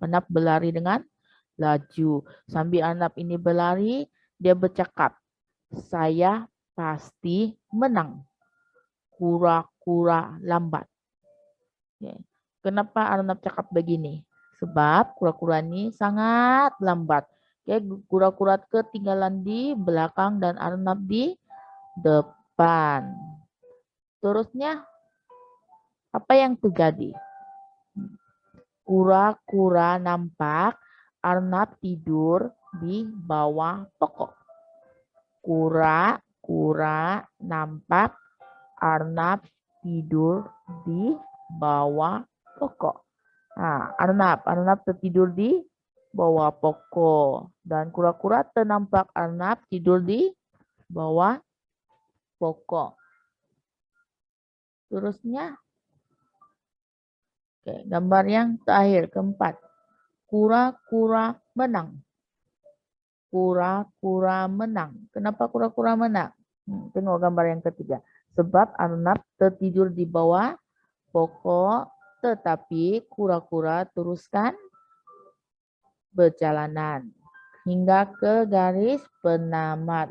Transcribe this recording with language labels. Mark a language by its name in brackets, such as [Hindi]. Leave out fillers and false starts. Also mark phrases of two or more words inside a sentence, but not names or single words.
[Malay] Arnab berlari dengan laju. Sambil Arnab ini berlari, dia bercakap, saya pasti menang. Kura-kura lambat. Kenapa Arnab cakap begini? Sebab kura-kura ini sangat lambat. Kura-kura ketinggalan di belakang dan Arnab di depan. Terusnya, apa yang terjadi? Kura-kura nampak Arnab tidur di bawah pokok. Kura-kura nampak Arnab tidur di bawah pokok. Nah, Arnab tertidur di bawah pokok. Dan kura-kura ternampak Arnab tidur di bawah pokok. Terusnya, oke, gambar yang terakhir, keempat. Kura-kura menang. Kura-kura menang. Kenapa kura-kura menang? Tengok gambar yang ketiga. Sebab Arnab tertidur di bawah pokok, tetapi kura-kura teruskan berjalanan hingga ke garis penamat.